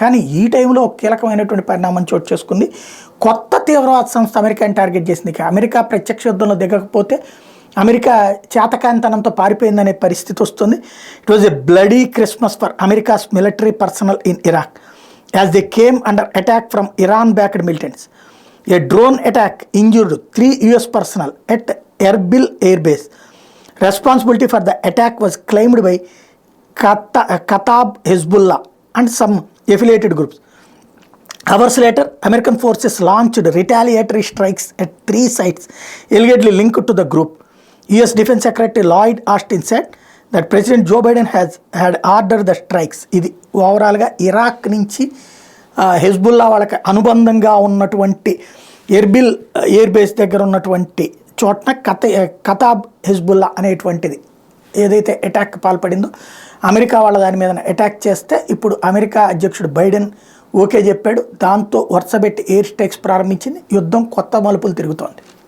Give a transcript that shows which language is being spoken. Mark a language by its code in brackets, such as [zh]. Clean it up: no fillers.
[te] కానీ ఈ టైంలో ఒక కీలకమైనటువంటి పరిణామం చోటు చేసుకుంది. కొత్త తీవ్రవాద సంస్థ అమెరికాని టార్గెట్ చేసింది. అమెరికా ప్రత్యక్ష యుద్ధంలో దిగకపోతే అమెరికా చేతకాంతనంతో పారిపోయిందనే పరిస్థితి వస్తుంది. [en] It was a bloody Christmas for America's military personnel in Iraq as they came under attack from Iran backed militants. A drone attack injured 3 US personnel at Erbil Air Base. Responsibility for the attack was claimed by Kataib Hezbollah and some affiliated groups. Hours later, American forces launched retaliatory strikes at 3 sites allegedly linked to the group. US Defense Secretary Lloyd Austin said that President Joe Biden had ordered the strikes. [te] ఇది ఓవరాల్గా Iraq నుంచి Hezbollah వాళ్ళకి అనుబంధంగా ఉన్నటువంటి Erbil air base దగ్గర ఉన్నటువంటి చోట్న కతాబ్ Hezbollah అనేటువంటిది ఏదైతే అటాక్ పాల్పడిందో అమెరికా వాళ్ళ దాని మీద అటాక్ చేస్తే ఇప్పుడు అమెరికా అధ్యక్షుడు బైడెన్ ఓకే చెప్పాడు. దాంతో వరుసబెట్టి ఎయిర్ స్ట్రైక్స్ ప్రారంభించింది. యుద్ధం కొత్త మలుపులు తిరుగుతోంది.